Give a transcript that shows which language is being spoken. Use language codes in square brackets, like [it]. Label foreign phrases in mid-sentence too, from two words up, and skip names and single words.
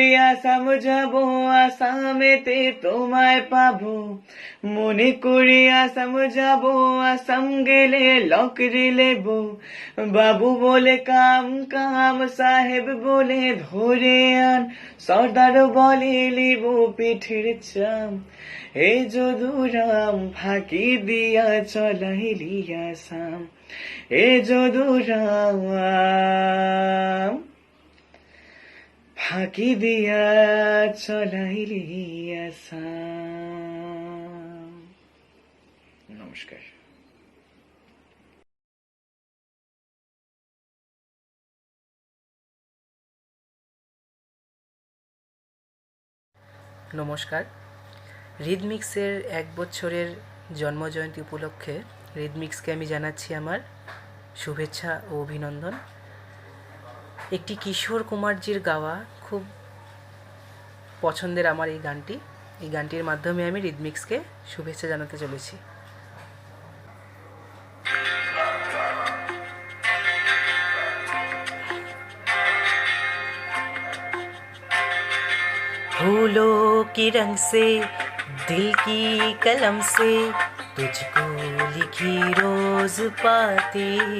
[bn] আসাম যাব, আসামেতে তোমায় পাবো, মনে করি আসাম যাব, আসাম গেলে লকরি লেব, বাবু বলে কাম কাম, সাহেব বলে ধরে আন, সর্দার বলে লিব পিঠের চাম, এই যদুরাম ফাঁকি দিয়া চলাইলি আসাম, এই যদুরাম ফাঁকি দিয়া চলাইলি আসাম। নমস্কার। নমস্কার। রিদমিক্সের 1 বছরের জন্মজয়ন্তী উপলক্ষে রিদমিক্সকে আমি জানাচ্ছি আমার শুভেচ্ছা ও অভিনন্দন। একটি কিশোর কুমারজির গাওয়া খুব পছন্দের আমার এই গানটির মাধ্যমে আমি রিদমিক্সকে শুভেচ্ছা জানাতে চলেছি। [hi] फूलों के रंग से दिल की कलम से तुझको लिखी रोज पाती,